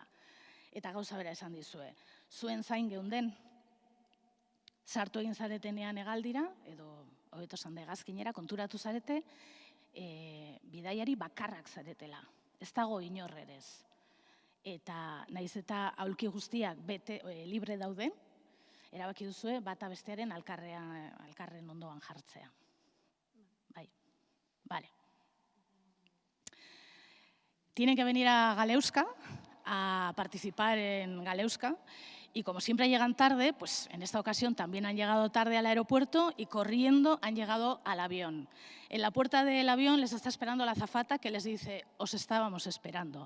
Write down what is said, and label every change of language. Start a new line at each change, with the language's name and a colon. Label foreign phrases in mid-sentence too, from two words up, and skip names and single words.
Basque: Eta gauza bera esan dizue, zuen zain geunden sartu egin zaretenean hegaldira, edo hobeto esan da hegazkinera, konturatu zarete bidaiari bakarrak zaretela, ez dago inorrerez. Eta naiz eta aulki guztiak libre dauden, erabaki duzue bata bestearen alkarren ondoan jartzea. Bai,
Spanish: vale. Tienen que venir a Galeuska a participar en Galeuska y como siempre llegan tarde, pues en esta ocasión también han llegado tarde al aeropuerto y corriendo han llegado al avión. En la puerta del avión les está esperando la azafata que les dice, os estábamos esperando.